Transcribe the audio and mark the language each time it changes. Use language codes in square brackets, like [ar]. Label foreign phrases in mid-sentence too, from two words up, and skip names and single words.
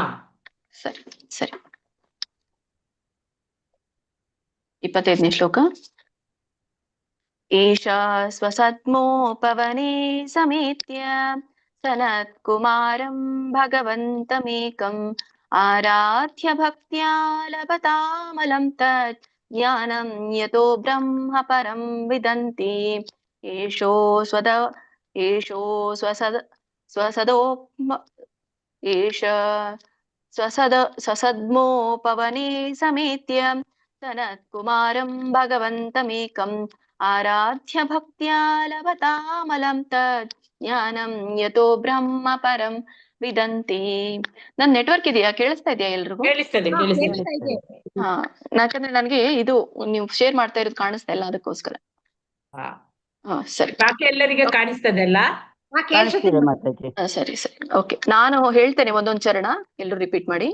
[kn] ಸರಿ ಸರಿ. 25ನೇ ಶ್ಲೋಕ. [sa] ಏಷಾ ಸ್ವಸತ್ಮೋಪವನೆ ಸಮೇತ್ಯ ಸನತ್ಕುಮಾರಂ ಭಗವಂತಮೇಕಂ ಆರಾಧ್ಯ ಭಕ್ತ್ಯಾ ಲಭತಾಮಲಂ ತತ್ ಜ್ಞಾನಂ ಯತೋ ಬ್ರಹ್ಮ ಪರಂ ವಿದಂತಿ. ಏಷೋ ಸ್ವಸದ್ಮೋಪವನೆ ಸಮೇತ್ಯ ಸನತ್ಕುಮಾರಂ ಭಗವಂತಮೇಕಂ ಆರಾಧ್ಯ ಭಕ್ತ್ಯಾ ಲಭತಾಮಲಂ ತತ್ ಜ್ಞಾನಂ ಯತೋ ಬ್ರಹ್ಮ ಪರಂ ವಿದಂತಿ. [kn] ನನ್ ನೆಟ್ವರ್ಕ್ ಇದೆಯಾ? ಕೇಳಿಸ್ತಾ ಇದೆಯಾ ಎಲ್ರಿಗೂ? ಕೇಳಿಸ್ತದೆ. ಹಾ, ಯಾಕಂದ್ರೆ ನನ್ಗೆ ಇದು ನೀವು ಶೇರ್ ಮಾಡ್ತಾ ಇರೋದು ಕಾಣಿಸ್ತಾ ಇಲ್ಲ, ಅದಕ್ಕೋಸ್ಕರ. ಹಾ, ಸರಿ. ಬಾಕಿ ಎಲ್ಲರಿಗೆ ಕಾಣಿಸ್ತದಲ್ಲ? ಸರಿ ಸರಿ. ಓಕೆ, ನಾನು ಹೇಳ್ತೇನೆ ಒಂದೊಂದು ಚರಣ, ಎಲ್ಲರೂ ರಿಪೀಟ್ ಮಾಡಿ.